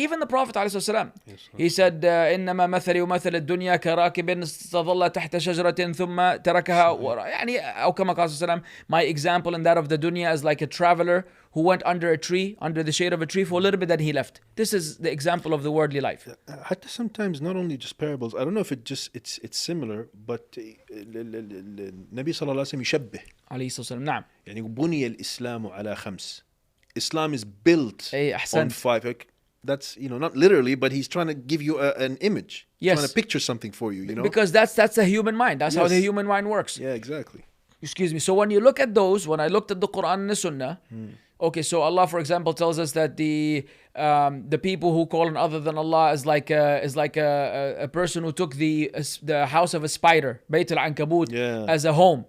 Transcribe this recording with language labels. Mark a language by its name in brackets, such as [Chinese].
[English] Even the Prophet ﷺ, he said, [Arabic] إنما مثلي ومثل الدنيا كراكب استظل تحت شجرة ثم تركها أو كما قال صلى الله عليه وسلم, [English] my example in that of the dunya is like a traveler who went under a tree, under the shade of a tree for a little bit, then he left. This is the example of the worldly life. [Arabic] حتى [English] sometimes not only just parables, I don't know if it's similar, but [Arabic] النبي صلى الله عليه وسلم يشبه عليه الصلاة والسلام. نعم. يعني بني الإسلام على خمس. [English] Islam is built on 5. That's, not literally, but he's trying to give you an image. Yes. Trying to picture something for you, Because that's the human mind. That's how the human mind works. Yeah, exactly. Excuse me. So when you look at those, when I looked at the Quran and the Sunnah, okay, so Allah, for example, tells us that the people who call on other than Allah is like a person who took the house of a spider, Bayt al-Ankabut, as a home.